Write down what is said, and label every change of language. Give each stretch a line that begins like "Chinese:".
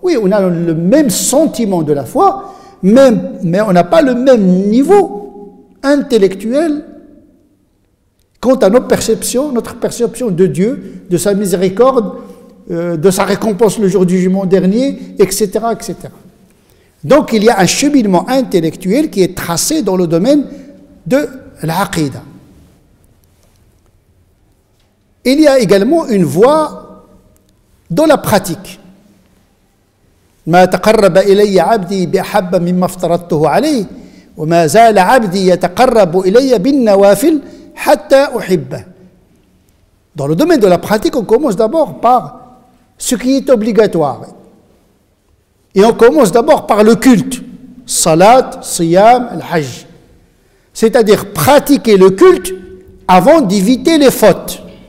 French: Oui, on a le même sentiment de la foi, mais on n'a pas le même niveau intellectuel quant à notre perception de Dieu, de sa miséricorde, de sa récompense le jour du jugement dernier, etc., etc. Donc il y a un cheminement intellectuel qui est tracé dans le domaine de l'aqidah. Il y a également une voie dans la pratique.
Arabic: ما تقرب إلي عبدي بأحب مما افترضته عليه وما زال عبدي يتقرب إلي بالنوافل حتى أحبه.
French: Dans le domaine de la pratique, on commence d'abord par ce qui est obligatoire. Et on commence d'abord par le culte. Salat, siyam, al-hajj. C'est-à-dire pratiquer le culte avant d'éviter les fautes.